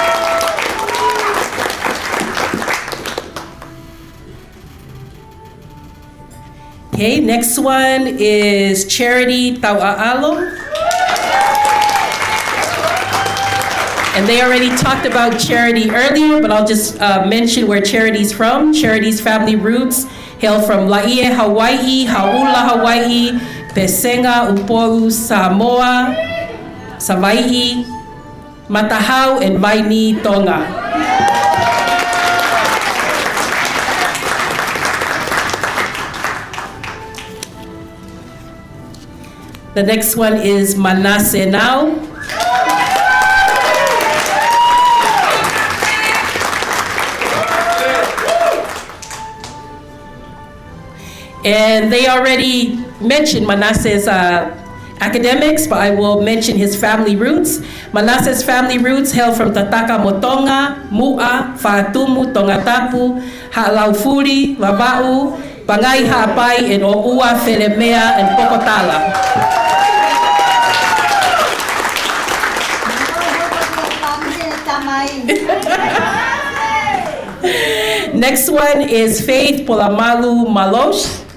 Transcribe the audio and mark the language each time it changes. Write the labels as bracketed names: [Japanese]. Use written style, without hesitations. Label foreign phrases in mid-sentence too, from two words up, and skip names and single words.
[English] Okay, next one is Charity Tau'a'alo. And they already talked about Charity earlier, but I'll just mention where Charity's from. Charity's family roots hail from Laie, Hawaii, Hau'ula, Hawaii, Pesenga, Upolu, Samoa, Savaii, Matahau, and Vaini, Tonga. The next one is Manasseh Now. And they already mentioned Manasseh's academics, but I will mention his family roots. Manasseh's family roots hail from Tataka Motonga, Mu'a, Fa'atumu, Tongatapu, Ha'alaufuri, Waba'u, Pangai Ha'apai, and O'ua, Felemea, and Pokotala. Next one is Faith Polamalu Malosh.